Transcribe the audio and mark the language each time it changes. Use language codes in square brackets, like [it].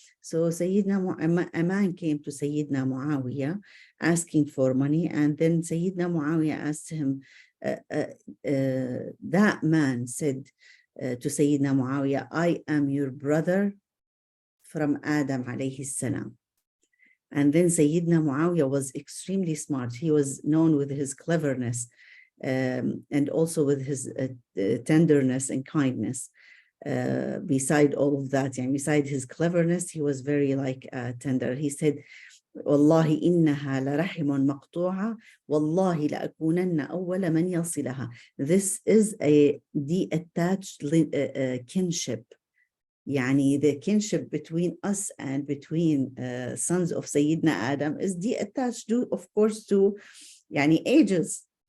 [en] So Sayyidina a man came to Sayyidina Muawiyah asking for money, and then Sayyidina Muawiyah asked him, that man said to Sayyidina Muawiyah, I am your brother from Adam alayhi salam. And then Sayyidina Muawiyah was extremely smart. He was known with his cleverness and also with his tenderness and kindness. Beside all of that, and beside his cleverness, he was very like tender. He said, [ar] والله إنها لرحم مقطوعة والله لأكونن أول من يصلها. [en] This is a detached kinship. يعني the kinship between us and between sons of Sayyidina Adam is detached, of course, to يعني ages.